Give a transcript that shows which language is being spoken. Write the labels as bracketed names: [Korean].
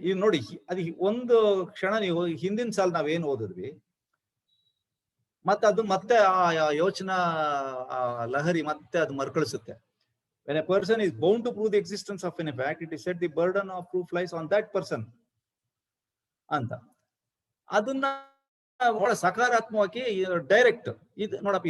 [Kannada] ಈಗ ನೋಡಿ, ಅದು ಒಂದು ಕ್ಷಣ ನೀವು ಹಿಂದಿನ ಸಾಲ ನಾವೇನು ಓದಿದ್ವಿ, ಮತ್ತೆ ಅದು ಮತ್ತೆ ಆ ಯೋಚನಾ ಲಹರಿ ಮತ್ತೆ ಅದು ಮರುಕಳಿಸುತ್ತೆ. [English] When a person is bound to prove the existence of an fact, it is said the burden of proof lies on that person ಅಂತ. [Kannada] ಅದನ್ನ ಬಹಳ ಸಕಾರಾತ್ಮಕವಾಗಿ ಡೈರೆಕ್ಟ್ ಇದು ನೋಡಪ್ಪ.